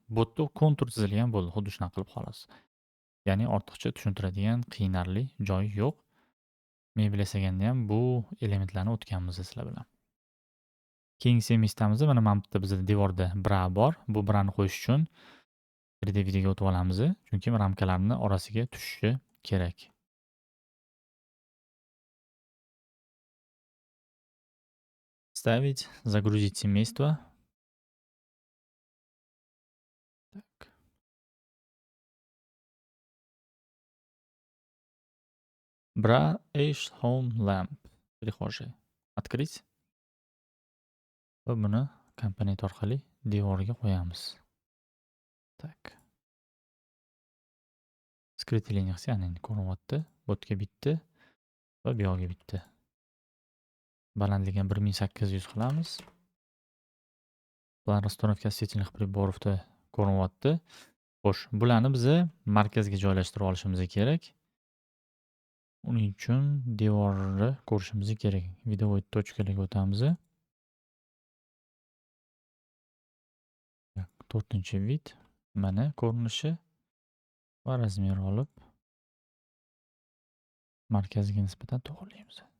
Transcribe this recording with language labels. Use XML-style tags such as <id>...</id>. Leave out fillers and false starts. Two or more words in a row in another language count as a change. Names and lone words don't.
<uz>Bu yerda kontur chizilgan bo'ldi, xuddi shunaqa qilib xolos. Ya'ni ortiqcha tushuntiradigan, qiynarli joyi yo'q. Mebel yasaganda ham bu elementlarni o'tganmiz sizlar bilan. Keyingi semistamizda mana bu yerda bizda devorda bra bor. Bu brani qo'yish uchun 3D videoga o'tib olamiz, chunki ramkalarni orasiga tushishi kerak.</uz> <ru>Ставить, загрузить семейство. Так. Bra Ash Home Lamp. Прихожая. Открыть.</ru> <uz>Va buni komponent orqali devorga qo'yamiz. Tak. Skryt liniyasi ya'ni ko'rinyapti. Botga bitta va bu yoqqa bitta. Balandligini 1800 qilamiz.</uz> <ru>Plan расстановка светильных приборов-da ko'rinyapti.</ru> <uz>Xo'sh, bularni biz markazga joylashtirib olishimiz kerak. Uning uchun devorni ko'rishimiz kerak. Videoid точкаlarga o'tamiz. 4-vid mana ko'rinishi va razmer olib markazga nisbatan to'g'rilaymiz.</uz>